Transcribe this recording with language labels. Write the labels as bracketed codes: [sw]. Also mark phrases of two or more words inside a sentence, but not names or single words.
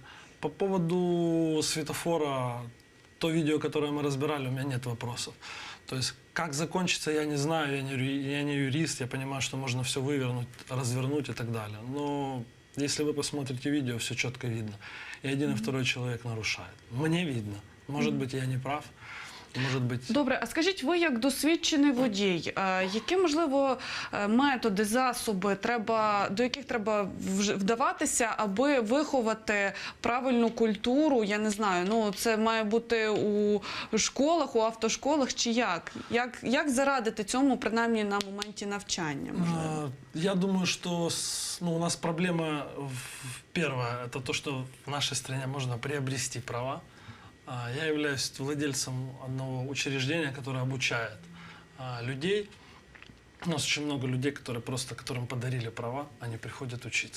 [ru] По поводу светофора, то видео, которое мы разбирали, у меня нет вопросов. То есть, как закончится, я не знаю, я не юрист, я понимаю, что можно все вывернуть, развернуть и так далее. Но если вы посмотрите видео, все четко видно. И один, и второй человек нарушает. Мне видно. Может быть, я не прав. [uk] Може бути. Добре, а скажіть, ви як досвідчений водій, які, можливо, методи, засоби, до яких треба вдаватися, аби виховати правильну культуру, я не знаю, ну це має бути у школах, у автошколах чи як? Як зарадити цьому, принаймні, на моменті навчання, можливо? [ru] Я думаю, что у нас проблема первая, это то, что в нашей стране можно приобрести права. Я являюсь владельцем одного учреждения, которое обучает людей. У нас очень много людей, которым подарили права, они приходят учиться.